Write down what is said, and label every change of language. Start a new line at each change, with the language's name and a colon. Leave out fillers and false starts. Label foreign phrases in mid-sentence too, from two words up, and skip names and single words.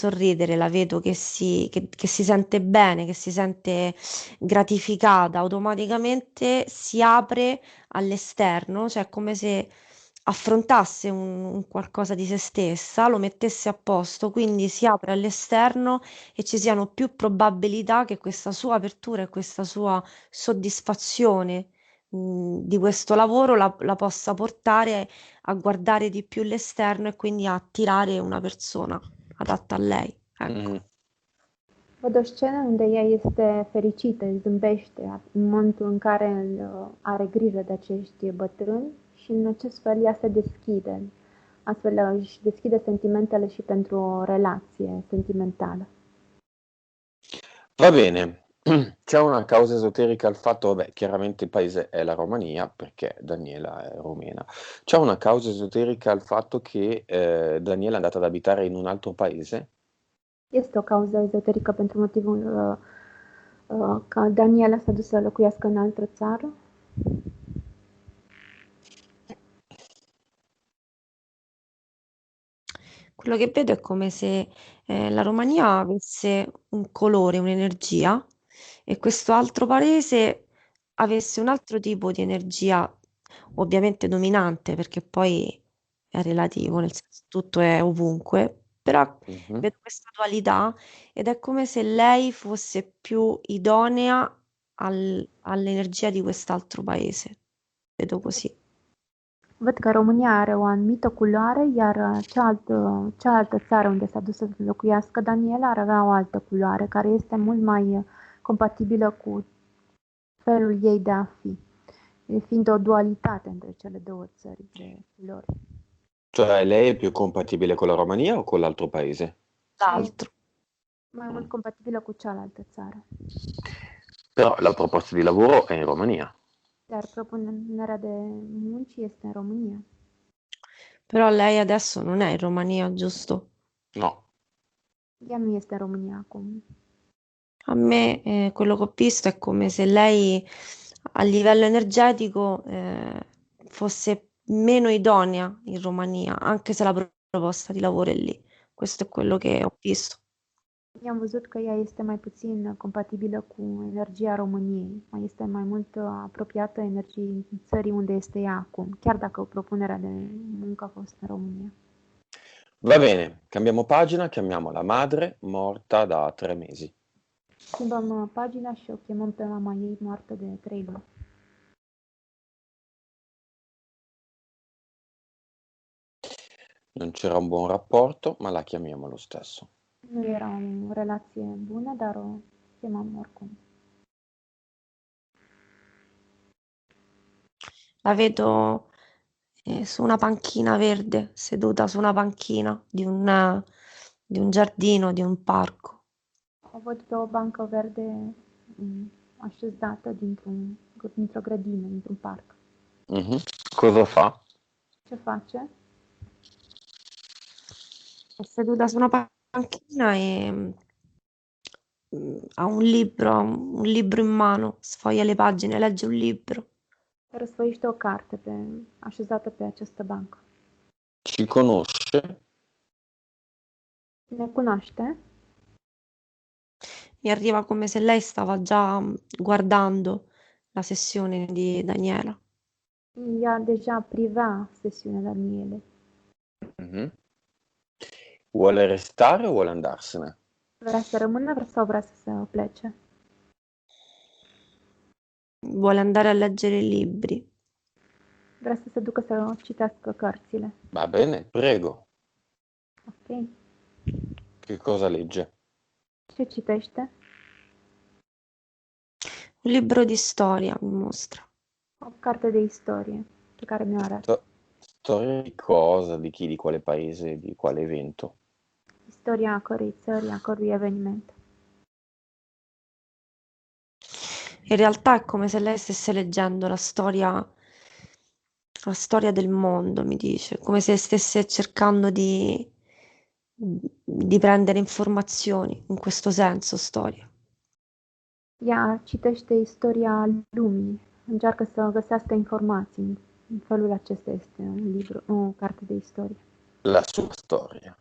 Italian: sorridere, la vedo che si sente bene, che si sente gratificata, automaticamente si apre all'esterno, cioè è come se affrontasse un qualcosa di se stessa, lo mettesse a posto, quindi si apre all'esterno e ci siano più probabilità che questa sua apertura e questa sua soddisfazione di questo lavoro la possa portare a guardare di più l'esterno e quindi a attirare una persona adatta a lei. Ecco. Mhm.
Romanian: Văd o scenă unde ea este fericită, îi zâmbește în momentul în care are grijă de acești bătrâni și în acest fel ea se deschide, astfel își deschide sentimentele și pentru o relație sentimentală.
Italian: Va bene, c'è una causa esoterica al fatto, vabbè, chiaramente il paese è la Romania, perché Daniela è rumena. C'è una causa esoterica al fatto che Daniela è andata ad abitare in un altro paese?
Romanian: Este o cauză ezoterică pentru motivul că Daniela s-a dus să locuiască în altă țară?
Italian: Quello che vedo è come se la Romania avesse un colore, un'energia e questo altro paese avesse un altro tipo di energia, ovviamente dominante, perché poi è relativo, nel senso tutto è ovunque, però Mhm. vedo questa dualità ed è come se lei fosse più idonea all'energia di quest'altro paese. Vedo così.
Romanian: Văd că România are o anumită culoare, iar cealaltă țară unde s-a dus să locuiască Daniela ar avea o altă culoare, care este mult mai compatibilă cu felul ei de a fi, fiind o dualitate între cele două țări de culori.
Italian: Cioè lei è più compatibile con la Romania o con l'altro paese? L'altro.
Romanian: Mai mult compatibilă cu cealaltă țară.
Italian: Però la proposta di lavoro è in Romania.
Romanian: Iar propunerea de munci este în România.
Italian: Però lei adesso non è in Romania, giusto? No.
Romanian: Ea nu este în România acum.
Italian: A me quello che ho visto è come se lei a livello energetico fosse meno idonea in Romania, anche se la proposta di lavoro è lì. Questo è quello che ho visto.
Romanian: I-am văzut că ea este mai puțin compatibilă cu energia României, mai este mai mult apropiată energiei țării unde este ea acum, chiar dacă propunerea de muncă a fost în România.
Italian: Va bene, cambiamo pagina, chiamiamo la madre morta da 3 mesi.
Romanian: Schimbăm pagina și o chemăm pe mama ei moartă de 3 luni.
Italian: Non c'era un buon rapporto, ma la chiamiamo lo stesso.
Romanian: Nu era o relație bună, dar o chemăm oricum.
Italian: La vedo su una panchina verde, seduta su una panchina di un giardino, di un parco.
Romanian: O văd pe o bancă verde așezată dintr-o grădină, dintr-un parc.
Italian: Mhm. Cosa fa?
Romanian: Ce face?
Italian: È seduta su una panchina e ha un libro in mano, sfoglia le pagine, legge un libro.
Romanian: Răsfăiește o carte așezată pe această bancă.
Italian: Ci conosce?
Romanian: Ne cunoaște?
Italian: Mi arriva come se lei stava già guardando la sessione di Daniela.
Romanian: Ea deja privea sesiunea Daniele. Mhm.
Italian: Vuole restare o vuole andarsene?
Romanian: Vrea să rămână sau vrea să plece?
Italian: Vuole andare a leggere i libri.
Romanian: Vrea să se ducă să citească cărțile.
Italian: Va bene, prego. Ok. Che cosa legge?
Romanian: Ce citește?
Italian: Un libro di storia mi mostra.
Romanian: O carte de istorie pe care mi-o arată.
Italian: Storia di cosa? Di chi? Di quale paese? Di quale evento?
Romanian: Istoria a cărei țări, a cărui eveniment.
Italian: In realtà è come se lei stesse leggendo la storia del mondo, mi dice, come se stesse cercando di prendere informazioni, in questo senso, storia.
Romanian: Ea citește istoria lumii, încearcă să găsească informații. În felul acesta este un libru, o carte de istorie.
Italian: La sua storia.